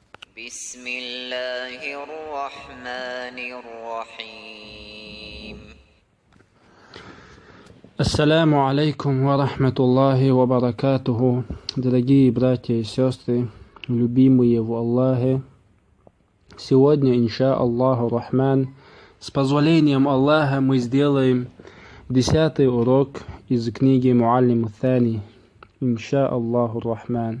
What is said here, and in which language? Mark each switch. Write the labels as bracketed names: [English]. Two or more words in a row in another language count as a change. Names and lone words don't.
[Arabic] بسم الله الرحمن الرحيم. السلام عليكم ورحمة الله وبركاته. [Russian] Дорогие братья и сестры, любимые в Аллахе, сегодня, [Arabic] إن شاء الله الرحمن, [Russian] с позволением Аллаха мы сделаем 10-й урок из книги Муаллиму Thani, [Arabic] إن شاء الله الرحمن.